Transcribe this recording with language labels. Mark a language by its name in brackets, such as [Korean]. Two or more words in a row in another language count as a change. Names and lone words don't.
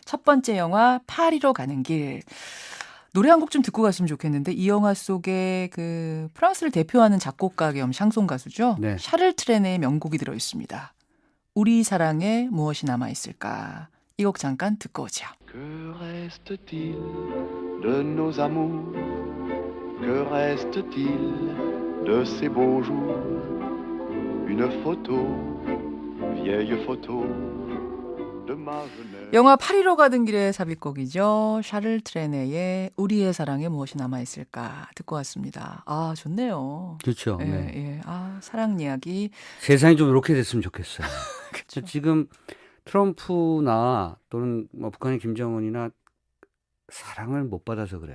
[Korean] 첫 번째 영화 파리로 가는 길. 노래 한 곡 좀 듣고 갔으면 좋겠는데 이 영화 속에 그 프랑스를 대표하는 작곡가 겸 샹송 가수죠. 네. 샤를 트레네의 명곡이 들어 있습니다. 우리 사랑에 무엇이 남아 있을까? 이 곡 잠깐 듣고 오죠. [French] Que reste-t-il de nos amours? Que reste-t-il de ces beaux jours? Une photo, vieille photo de ma jeunesse. [Korean] 영화 파리로 가는 길의 삽입곡이죠. 샤를 트레네의 우리의 사랑에 무엇이 남아있을까 듣고 왔습니다. 아 좋네요. 그렇죠. 예, 네. 예. 아 사랑 이야기. 세상이 좀 이렇게 됐으면 좋겠어요. 그쵸. 지금 트럼프나 또는 뭐 북한의 김정은이나 사랑을 못 받아서 그래요.